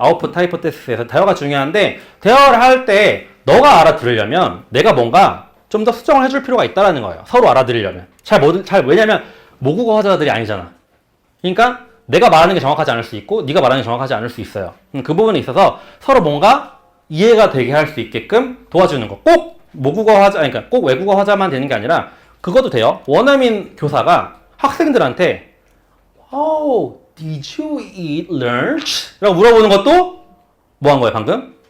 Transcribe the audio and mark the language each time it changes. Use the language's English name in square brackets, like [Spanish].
[Korean] output hypothesis에서 대화가 중요한데 대화를 할 때 너가 알아들으려면 내가 뭔가 좀 더 수정을 해줄 필요가 있다는 거예요. 서로 알아들으려면. 왜냐면 모국어 화자들이 아니잖아. 그러니까 내가 말하는 게 정확하지 않을 수 있고 네가 말하는 게 정확하지 않을 수 있어요. 그 부분에 있어서 서로 뭔가 이해가 되게 할 수 있게끔 도와주는 거. 꼭 모국어 화자, 아니, 그러니까 꼭 외국어 화자만 되는 게 아니라 그것도 돼요. 원어민 교사가 학생들한테 [English] Oh, did you eat lunch? [Korean] 라고 물어보는 것도 뭐 한 거예요, 방금?